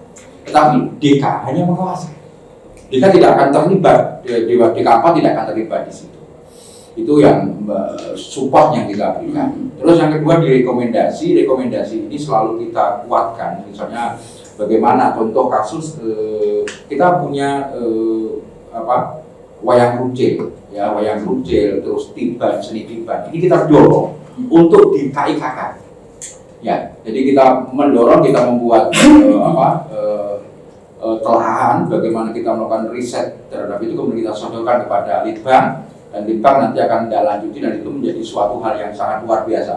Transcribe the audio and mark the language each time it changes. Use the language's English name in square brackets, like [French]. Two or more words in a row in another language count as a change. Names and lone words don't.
[Indonesian] Tetapi DK hanya mengawasi. DK tidak akan terlibat, DK4 tidak akan terlibat di situ. Itu yang support yang kita berikan. Terus yang kedua di rekomendasi ini selalu kita kuatkan. Misalnya bagaimana contoh kasus kita punya wayang runcil, ya wayang runcil, terus tiban, seni tiban. Ini kita dorong untuk di KIKK. Ya, jadi kita mendorong, kita membuat telahan bagaimana kita melakukan riset terhadap itu, kemudian kita sodorkan kepada Litbang, dan Litbang nanti akan lanjuti, dan itu menjadi suatu hal yang sangat luar biasa.